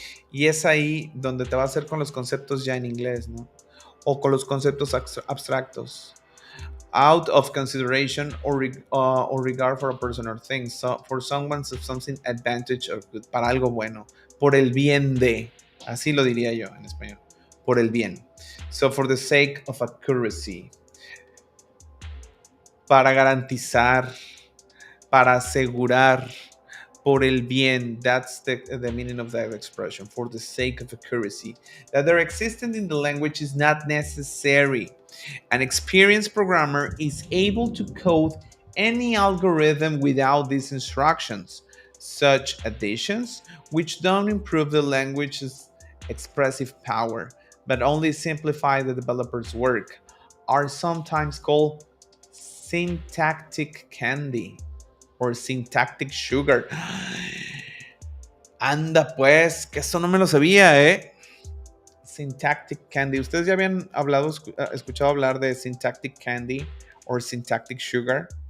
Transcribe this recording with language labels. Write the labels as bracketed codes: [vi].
[es] Y es ahí donde te va a hacer con los conceptos ya en inglés, ¿no? O con los conceptos abstractos. [en] Out of consideration or regard for a person or thing. So, for someone's something advantage or good. [es] Para algo bueno. Por el bien de. Así lo diría yo en español. Por el bien. [en] So, for the sake of accuracy. [es] Para garantizar. Para asegurar. Por el bien. [en] That's the meaning of that expression. For the sake of accuracy. That their existence in the language is not necessary. An experienced programmer is able to code any algorithm without these instructions. Such additions, which don't improve the language's expressive power, but only simplify the developer's work, are sometimes called syntactic candy or syntactic sugar. [es] Anda pues, que eso no me lo sabía, ¿eh? Syntactic candy. ¿Ustedes ya habían escuchado hablar de syntactic candy o syntactic sugar?